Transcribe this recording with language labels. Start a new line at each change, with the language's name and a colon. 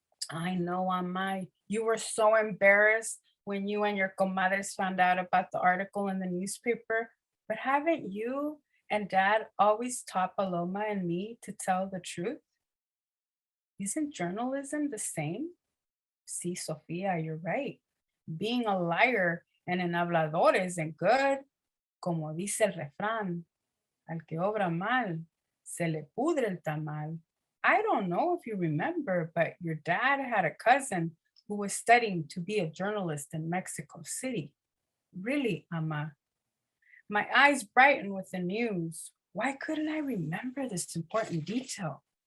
English: I know, Amai, you were so embarrassed when you and your comadres found out about the article in the newspaper, but haven't you and Dad always taught Paloma and me to tell the truth? Isn't journalism the same? See, Sofia, you're right. Being a liar and an hablador isn't good.
Spanish: Como dice el refrán, al que obra mal, se le pudre el tamal.
English: I don't know if you remember, but your dad had a cousin who was studying to be a journalist in Mexico City. Really, Ama. My eyes brightened with the news. Why couldn't I remember this important detail?